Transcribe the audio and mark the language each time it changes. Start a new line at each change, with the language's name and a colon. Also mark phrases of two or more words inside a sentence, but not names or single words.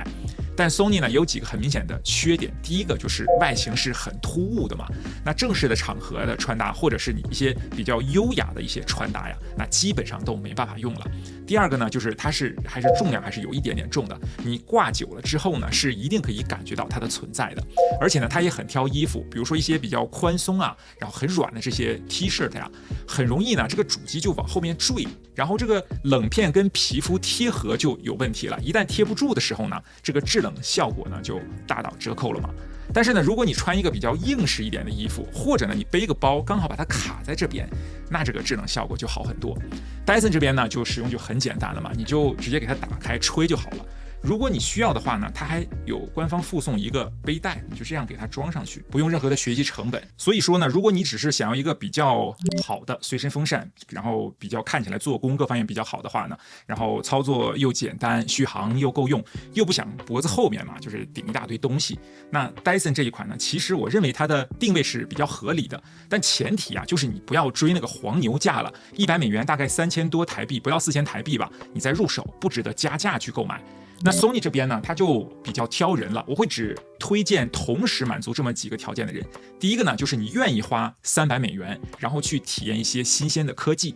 Chinese: 但 Sony 呢有幾個很明顯的缺點，第一個就是外形是很突兀的嘛，那正式的場合的穿搭，或者是你一些比較優雅的一些穿搭呀，那基本上都没辦法用了。第二個呢，就是它還是重量還是有一點點重的，你掛久了之後呢，是一定可以感覺到它的存在的。而且呢，它也很挑衣服，比如說一些比較寬鬆啊，然后很軟的這些 T-shirt 呀，很容易呢這個主機就往後面墜，然後這個冷片跟皮膚貼合就有問題了。一旦貼不住的時候呢，這個制冷效果呢就大打折扣了嘛。但是呢，如果你穿一個比較硬實一點的衣服，或者呢你背個包剛好把它卡在這邊，那這個制冷效果就好很多。Dyson 這邊呢就使用就很簡單了嘛，你就直接給它打開吹就好了。如果你需要的話呢，它還有官方附送一个背带，你就这样给它装上去，不用任何的学习成本。所以说呢，如果你只是想要一个比较好的随身风扇，然后比较看起来做工各方面比较好的话呢，然后操作又简单，續航又夠用，又不想脖子後面嘛，就是頂一大堆東西，那 Dyson 這一款呢，其實我認為它的定位是比較合理的，但前提啊，就是你不要追那個黃牛價了，100美元大概3000多台幣，不到4000台幣吧，你再入手，不值得加價去購買。那 Sony 這邊呢，它就比較挑人了，我會只推薦同時滿足這麼幾個條件的人。第一個呢，就是你願意花300美元，然後去體驗一些新鮮的科技。